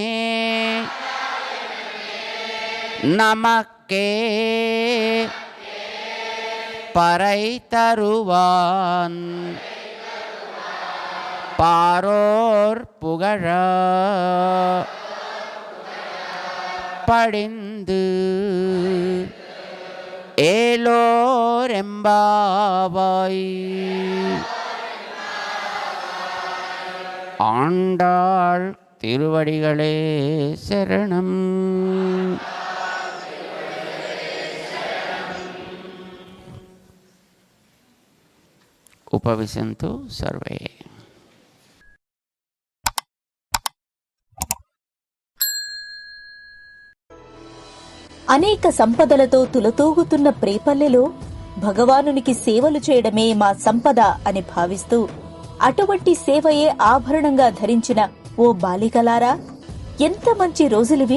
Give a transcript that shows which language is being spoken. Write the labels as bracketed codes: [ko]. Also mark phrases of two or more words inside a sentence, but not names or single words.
[ta] நமக்கே பறை தருவான் பாரோர் புகழ படிந்து ஏலோரெம்பாவாய். ஆண்டாள் திருவடிகளே சரணம். [sa] उपविशन्तु सर्वे. [te] అనేక సంపదలతో తులతూగుతున్న ప్రేపల్లెలో భగవానునికి సేవలు చేయడమే మా సంపద అని భావిస్తూ అటువంటి సేవయే ఆభరణంగా ధరించిన ఓ బాలికలారా, ఎంత మంచి రోజులివి!